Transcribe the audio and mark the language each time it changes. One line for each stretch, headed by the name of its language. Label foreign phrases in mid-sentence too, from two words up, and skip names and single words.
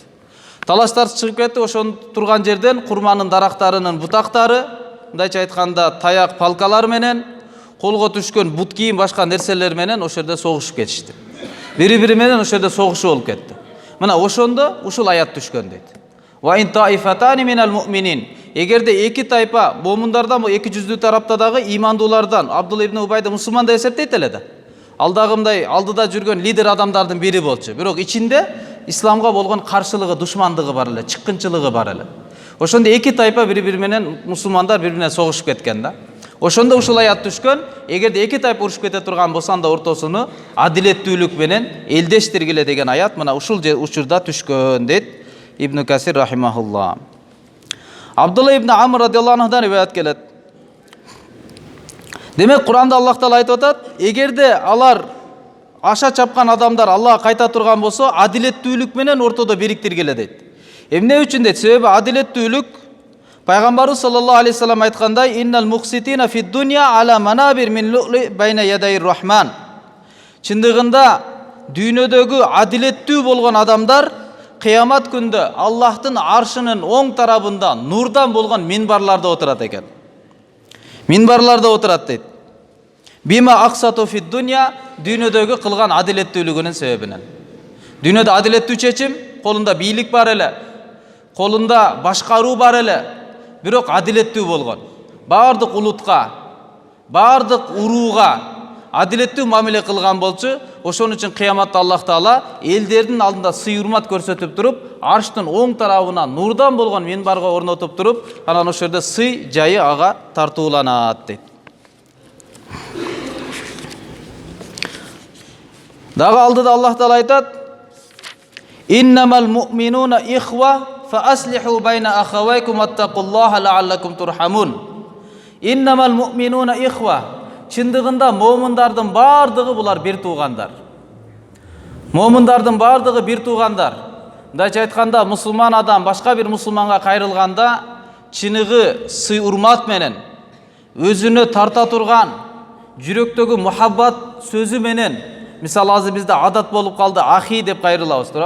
Kyrgyz: Талаштар чыгып кетти. Ошон турган жерден курманын дарактарынын бутактары, мындайча айтканда таяк, палкалар менен, колго түшкөн бут кийим, башка нерселер менен ошол жерде согушуп кетишти. Бири-бири менен ошол жерде согушуу болуп кетти. Мына ошондо ушул аят түшкөн дейт.
Arabic: وإن طائفتان من المؤمنين.
Kyrgyz: Эгерде эки тайпа, момундардан, бу эки жүздүү тарапта дагы имандуулардан, Абдулла ибн Убайды мусулман деп эсептейт эле да. Алдагымдай алдыда жүргөн лидер адамдардын бири болчу. Бирок ичинде исламга болгон каршылыгы, душмандыгы бар эле, чыккынчылыгы бар эле. Ошондо эки тайпа бири-бири менен мусулмандар бири-бирине согушуп кеткен да. Ошондо ушул аят түшкөн, эгерде эки тайпа урушуп кете турган болсо анда ортосуну адилеттүүлүк менен элдештиргиле деген аят мына ушул учурда түшкөн дейт Ибн Касир рахимахулла. Абдулла ибн Амр
Arabic: رضي الله عنهдан
Kyrgyz: риваят келет. Демек Куранда Аллах Таала айтып атат, эгерде алар аша чапкан адамдар Аллахка кайта турган болсо, адилеттүүлүк менен ортодо бириктиргиле дейт. Эмне үчүн дейт? Себеби адилеттүүлүк Пайгамбарыбыз
Arabic: صلى الله عليه وسلم
Kyrgyz: айткандай,
Arabic: إن المقسطين في الدنيا على منابر من لؤلؤ بين يدي الرحمن.
Kyrgyz: Чындыгында дүйнөдөгү адилеттүү болгон адамдар кыямат күндө Аллахтын аршынын оң тарабында нурдан болгон минбарларда отурат экен. Минбарларда отурат дейт.
Arabic: بما أقسطوا في الدنيا,
Kyrgyz: дүйнөдөгү кылган адилеттүүлүгүнүн себебинен. Дүйнөдө адилеттүү чечим, колунда бийлик бар эле, колунда башкаруу бар эле, бирок адилеттүү болгон. Бардык улутка, бардык урууга адилеттүү мамиле кылган болчу, ошон үчүн кыяматта Аллах Таала элдердин алдында сый урмат көрсөтүп туруп, арштын оң тарабына нурдан болгон минбарга орнотуп туруп, анан ошол жерде сый жайы ага тартууланат дейт. Дагы алдыда Аллах Таала айтат:
Arabic: «إنما المؤمنون إخوة فأصلحوا بين أخويكم واتقوا الله لعلكم ترحمون». إنما المؤمنون إخوة.
Kyrgyz: Чындыгында момундардын бардыгы булар бир туугандар. Момундардын бардыгы бир туугандар. Мындайча айтканда, мусулман адам башка бир мусулманга кайрылганда, чыныгы сый урмат менен, өзүнө тарта турган, жүрөктөгү мухаббат сөзү менен, мисалы азыр бизде адат болуп калды, ахи деп кайрылабыз, туура?